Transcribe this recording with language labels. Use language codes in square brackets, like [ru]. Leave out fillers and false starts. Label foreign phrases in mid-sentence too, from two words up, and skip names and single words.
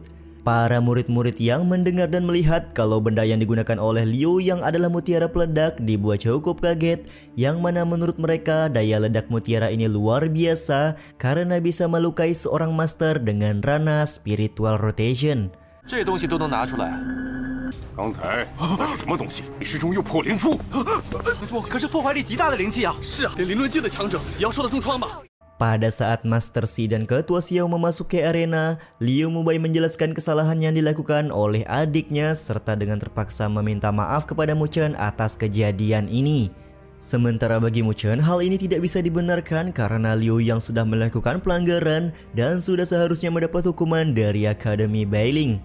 [id] Para murid-murid yang mendengar dan melihat kalau benda yang digunakan oleh Liu yang adalah mutiara peledak dibuat cukup kaget, yang mana menurut mereka daya ledak mutiara ini luar biasa karena bisa melukai seorang master dengan rana [en] spiritual rotation. [zh] 这东西都能拿出来。刚才那是什么东西？仪式中又破灵珠，灵珠可是破坏力极大的灵气啊！是啊，连灵论境的强者也要受到重创吧？ [id] Pada saat Master Xi dan Ketua Xiao memasuki arena, Liu Mubai menjelaskan kesalahan yang dilakukan oleh adiknya serta dengan terpaksa meminta maaf kepada Mu Chen atas kejadian ini. Sementara bagi Mu Chen, hal ini tidak bisa dibenarkan karena Liu yang sudah melakukan pelanggaran dan sudah seharusnya mendapat hukuman dari Akademi Bailing.